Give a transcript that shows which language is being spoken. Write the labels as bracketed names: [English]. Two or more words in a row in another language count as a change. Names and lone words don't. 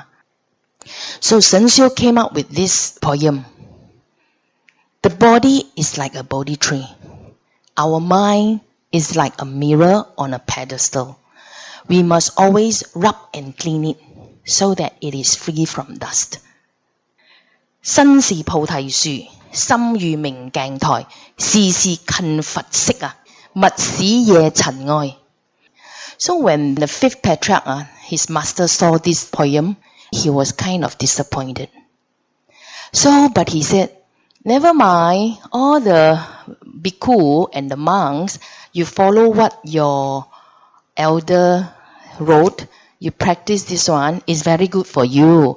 [English] So Shen Xiu came up with this poem. The body is like a Bodhi tree. Our mind is like a mirror on a pedestal. We must always rub and clean it so that it is free from dust. [Chinese] 身是菩提樹，心如明鏡台，時時勤拂拭， 密使夜塵埃. [English] So when the fifth patriarch, his master saw this poem, he was kind of disappointed. So, but he said, never mind, all the bhikkhu and the monks, you follow what your elder wrote, you practice this one, is very good for you.